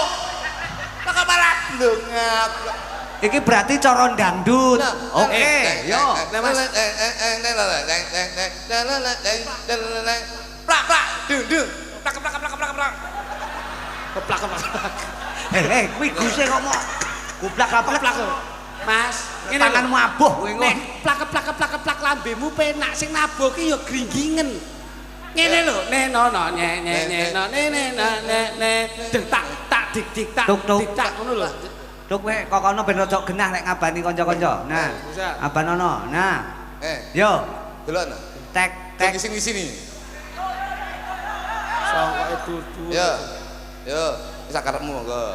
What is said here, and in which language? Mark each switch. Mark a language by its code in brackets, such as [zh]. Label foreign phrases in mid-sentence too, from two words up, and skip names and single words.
[jv] Kok malah blengak. Iki berarti coron dangdut. Oke, yo. Plak plak dung dung. plak plak plak plak plak plak plak Kuwi guse ngomong. Kuplak apa plak Mas ngene tanganmu abuh kowe nek plak plak plak plak lambemu penak sing nabuh ki ya gringgingen ngene lho neno no nye nye nye no ne ne ne dik tak tak dik dik tak dik tak ngono lho. Duk kowe kok kono ben rada genah nek ngabani kanca-kanca. Nah, abanono. Nah. Yo. Delok. Tek tek Sing sini. Sangkoke dudu. Yo. Yo, sak karepmu monggo.